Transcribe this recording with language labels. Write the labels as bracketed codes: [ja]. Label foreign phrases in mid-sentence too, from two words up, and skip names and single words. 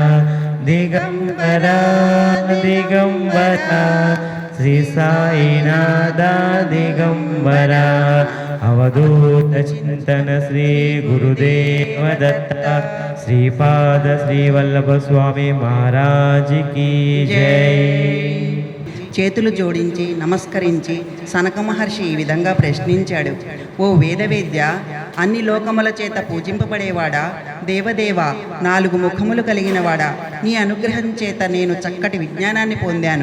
[hi] दिगंबरा दिगंबरा श्री साईनाथ दिगंबरा अवधूत चिंतन श्री गुरुदेव दत्ता श्रीपाद श्री वल्लभ स्वामी महाराज की जय। [te] చేతులు జోడించి నమస్కరించి సనక మహర్షి ఈ విధంగా ప్రశ్నించాడు. ఓ వేదవేద్య, అన్ని లోకముల చేత పూజింపబడేవాడా, దేవదేవ, 4 ముఖములు కలిగినవాడా, నీ అనుగ్రహం చేత నేను చక్కటి విజ్ఞానాన్ని పొందాను.